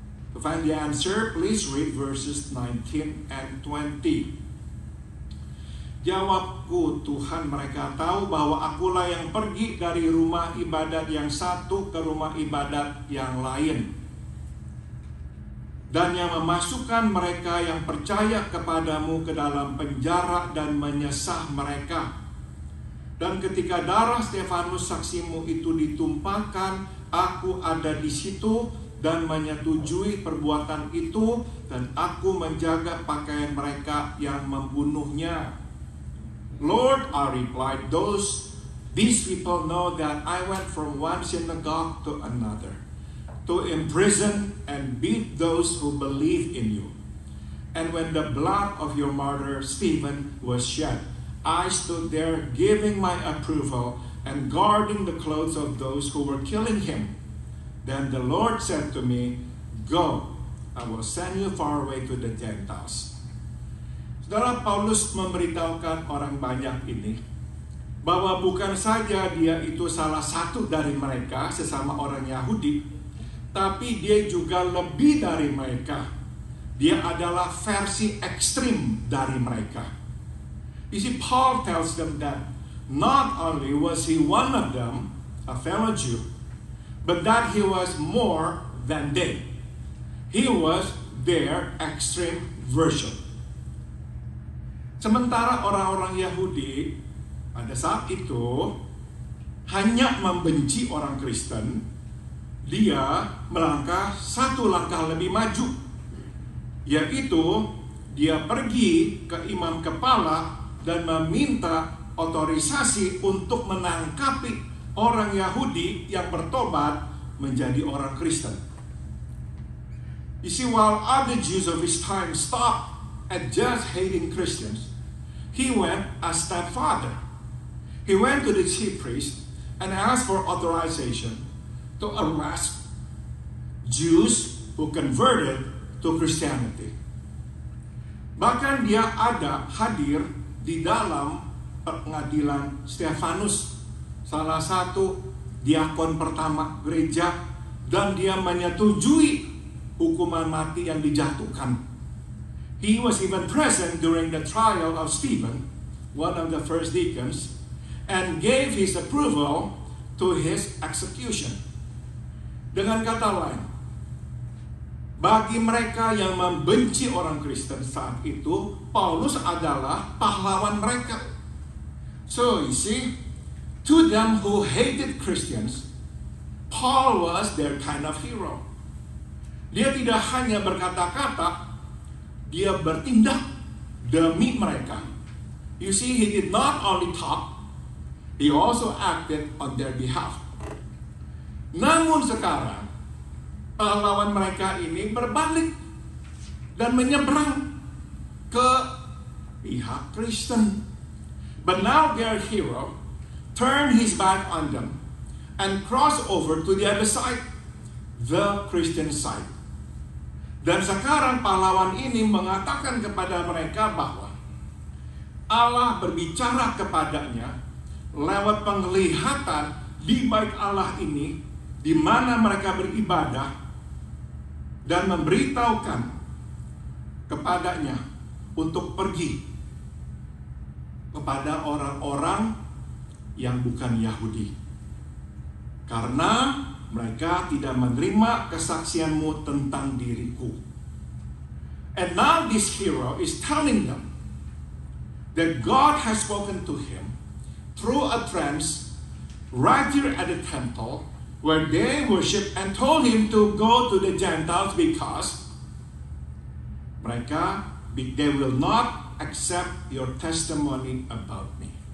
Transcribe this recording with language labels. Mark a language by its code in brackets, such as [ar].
[en] To find the answer, please read verses 19 and 20. [id] Jawabku, Tuhan, mereka tahu bahwa akulah yang pergi dari rumah ibadat yang satu ke rumah ibadat yang lain, dan yang memasukkan mereka yang percaya kepadamu ke dalam penjara dan menyesah mereka. Dan ketika darah Stefanus saksimu itu ditumpahkan, aku ada di situ dan menyetujui perbuatan itu, dan aku menjaga pakaian mereka yang membunuhnya. [en] Lord, I replied, these people know that I went from one synagogue to another, to imprison and beat those who believe in you. And when the blood of your martyr Stephen was shed, I stood there giving my approval and guarding the clothes of those who were killing him. Then the Lord said to me, "Go, I will send you far away to the Gentiles." [id] Saudara, Paulus memberitahukan orang banyak ini bahwa bukan saja dia itu salah satu dari mereka, sesama orang Yahudi, tapi dia juga lebih dari mereka. Dia adalah versi ekstrim dari mereka. [en] You see, Paul tells them that not only was he one of them, a fellow Jew, but that he was more than they. He was their extreme version. [id] Sementara orang-orang Yahudi pada saat itu hanya membenci orang Kristen, dia melangkah satu langkah lebih maju, yaitu dia pergi ke imam kepala dan meminta otorisasi untuk menangkapi orang Yahudi yang bertobat menjadi orang Kristen. [en] You see, while other Jews of his time stopped at just hating Christians, he went a step farther. He went to the chief priest and asked for authorization to arrest Jews who converted to Christianity. [id] Bahkan dia hadir di dalam pengadilan Stefanus, salah satu diakon pertama gereja, dan dia menyetujui hukuman mati yang dijatuhkan. [en] He was even present during the trial of Stephen, one of the first deacons, and gave his approval to his execution. [id] Dengan kata lain, bagi mereka yang membenci orang Kristen saat itu, Paulus adalah pahlawan mereka. [en] So you see, to them who hated Christians, Paul was their kind of hero. [id] Dia tidak hanya berkata-kata, dia bertindak demi mereka. [en] You see, he did not only talk, he also acted on their behalf. [id] Namun sekarang, pahlawan mereka ini berbalik dan menyeberang ke pihak Kristen. [en] But now their hero turned his back on them and crossed over to the other side, the Christian side. [id] Dan sekarang pahlawan ini mengatakan kepada mereka bahwa Allah berbicara kepadanya lewat penglihatan di bait Allah ini, di mana mereka beribadah, dan memberitahukan kepadanya untuk pergi kepada orang-orang yang bukan Yahudi, karena mereka tidak menerima kesaksianmu tentang diriku. [en] And now this hero is telling them that God has spoken to him through a trance right here at the temple where they worship, and told him to go to the Gentiles because they will not accept your testimony about me.